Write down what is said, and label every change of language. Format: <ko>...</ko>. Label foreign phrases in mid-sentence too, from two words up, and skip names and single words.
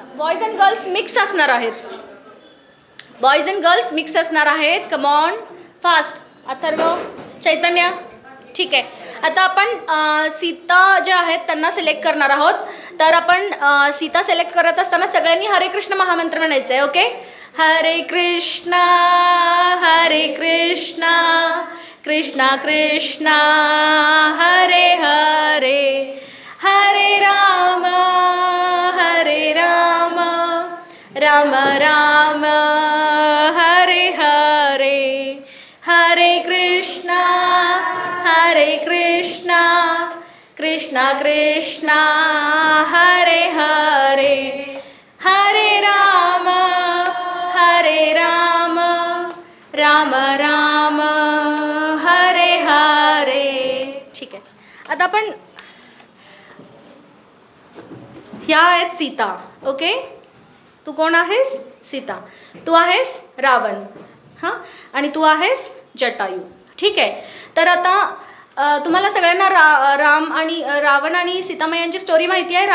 <en>boys and girls mix</en> <mr>असणार आहेत.</mr> <en>boys and girls mix</en> <mr>असणार आहेत.</mr> <en>come on fast.</en> <mr>अथर्व, चैतन्य, ठीक आहे. आता आपण सीता ज्या आहेत त्यांना सिलेक्ट करणार आहोत. तर आपण सीता सिलेक्ट करत असताना सगळ्यांनी हरे कृष्ण महामंत्र म्हणायचं आहे. ओके.</mr> <sa>हरे कृष्णा कृष्णा कृष्णा हरे हरे, हरे राम राम राम हरे हरे, हरे कृष्णा कृष्णा कृष्णा हरे हरे, हरे राम राम राम हरे हरे.</sa> <mr>ठीक आहे. आता आपण ह्या आहेत सीता. ओके. तू कोण आहेस? सीता. तू आहेस रावण, हां, आणि तू आहेस जटायू, ठीक आहे. तर आता तुम्हाला सगळ्यांना राम आणि रावण आणि सीतामैयांची स्टोरी माहिती आहे.</mr>